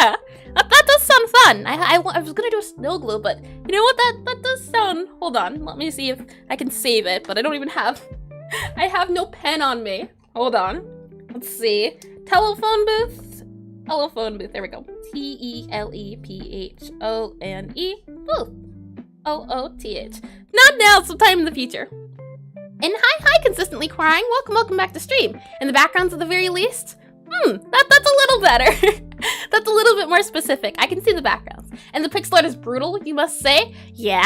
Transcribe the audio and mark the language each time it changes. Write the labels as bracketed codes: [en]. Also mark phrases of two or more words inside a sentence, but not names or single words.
[en] Yeah, that does sound fun. I was gonna do a snow globe, but you know what? That does sound. Hold on. Let me see if I can save it. But I don't even have. I have no pen on me. Hold on. Let's see. Telephone booth. There we go. T-E-L-E-P-H-O-N-E. Booth. O-O-T-H. Not now, sometime in the future. And hi, consistently crying. Welcome back to stream. In the backgrounds at the very least. That's a little better. That's a little bit more specific. I can see the backgrounds. And the pixel art is brutal, you must say. Yeah.